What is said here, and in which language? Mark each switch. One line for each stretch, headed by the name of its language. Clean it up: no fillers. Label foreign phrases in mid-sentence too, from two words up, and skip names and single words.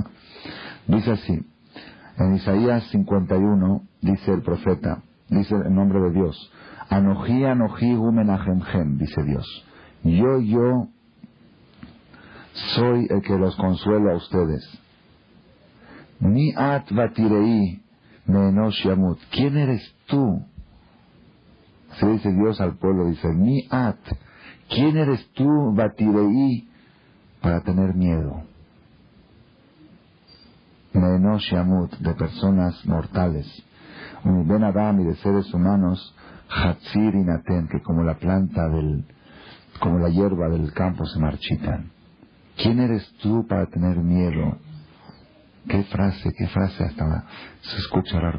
Spanish: Dice así, en Isaías 51, dice el profeta, dice el nombre de Dios,
Hebrew: אנכי אנכי הוא מנחמכם,
Spanish: dice Dios. Yo soy el que los consuelo a ustedes.
Hebrew: מי את ותיראי מאנוש ימות.
Spanish: ¿Quién eres tú? Se dice Dios al pueblo, dice,
Hebrew: מי את.
Spanish: ¿Quién eres tú, batirei, para tener miedo?
Hebrew: מאנוש ימות,
Spanish: de personas mortales. Un
Hebrew: בן אדם
Spanish: y de seres humanos,
Hebrew: חציר ינתן,
Spanish: que como la planta como la hierba del campo se marchitan. ¿Quién eres tú para tener miedo? Qué frase, hasta se escucha raro.